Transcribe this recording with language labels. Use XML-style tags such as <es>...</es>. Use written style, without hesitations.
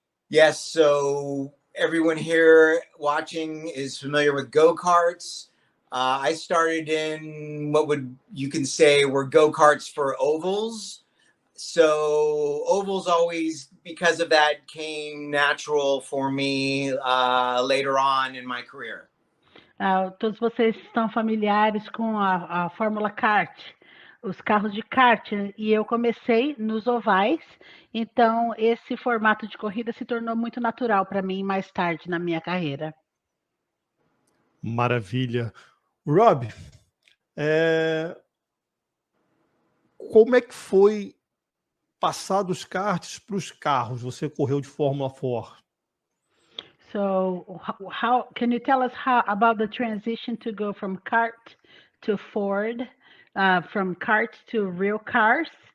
<en>Yes, so everyone here watching is familiar with go-karts. I started in you can say were go-karts for ovals. So ovals always, because of that, came natural for me later on in my career.</en> <pt>Todos vocês estão familiares com a Fórmula Kart, os carros de kart, e eu comecei nos ovais, então esse formato de corrida se tornou muito natural para mim mais tarde na minha carreira. Maravilha. Rob, como é que foi passar dos karts para os carros? Você correu de Fórmula 4.</pt> <en>So, how can you tell us about the transition to go from kart to Ford, from kart to real cars?</en>